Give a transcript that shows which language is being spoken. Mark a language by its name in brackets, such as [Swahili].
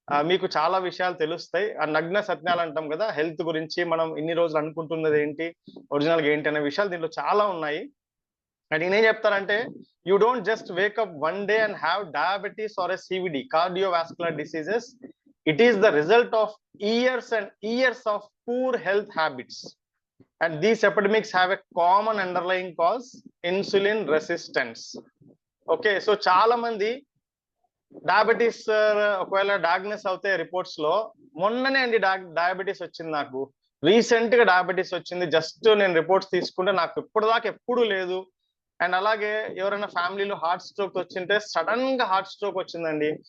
[Telugu] మీకు చాలా విషయాలు తెలుస్తాయి. ఆ నగ్న సత్యాలు అంటాం కదా, హెల్త్ గురించి మనం ఇన్ని రోజులు అనుకుంటున్నది ఏంటి, ఒరిజినల్గా ఏంటి అనే విషయాలు దీంట్లో చాలా ఉన్నాయి. [English] and [Telugu] నేనేం చెప్తానంటే, [English] You don't just wake up one day and have diabetes or a CVD, cardiovascular diseases. It is the result of years and years of poor health habits. And these epidemics have a common underlying cause, insulin resistance. [Telugu] Okay, so చాలా మంది diabetes ఒకవేళ diagnose అవుతే reports లో, మొన్ననే అండి diabetes వచ్చింది, నాకు recent గా డయాబెటీస్ వచ్చింది, జస్ట్ నేను రిపోర్ట్స్ తీసుకుంటే నాకు ఇప్పటిదాకా ఎప్పుడు లేదు. అండ్ అలాగే ఎవరైనా ఫ్యామిలీలో హార్ట్ స్ట్రోక్ వచ్చింటే సడన్ గా హార్ట్ స్ట్రోక్ వచ్చిందండి.